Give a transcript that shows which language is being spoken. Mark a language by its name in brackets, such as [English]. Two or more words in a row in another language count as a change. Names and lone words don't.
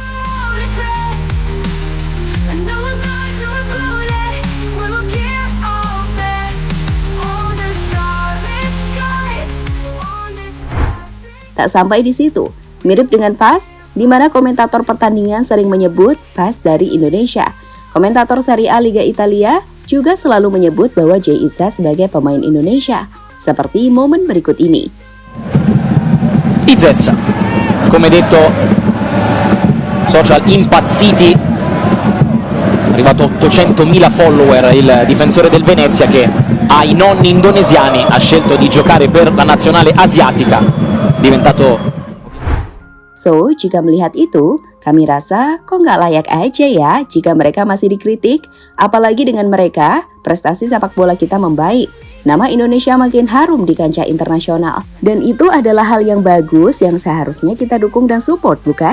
[Indonesian] Tak sampai di situ, mirip dengan PAS, di mana komentator pertandingan sering menyebut PAS dari Indonesia. Komentator Serie A Liga Italia juga selalu menyebut bahwa Jay Izzas sebagai pemain Indonesia, seperti momen berikut ini. [Italian] Izzas, come detto, social impazziti, arrivato 800.000 follower il difensore del Venezia che ai nonni indonesiani, ha scelto di giocare per la nazionale asiatica, diventato. [Indonesian] So, jika melihat itu, kami rasa kok nggak layak aja ya jika mereka masih dikritik, apalagi dengan mereka, prestasi sepak bola kita membaik. Nama Indonesia makin harum di kancah internasional. Dan itu adalah hal yang bagus yang seharusnya kita dukung dan support, bukan?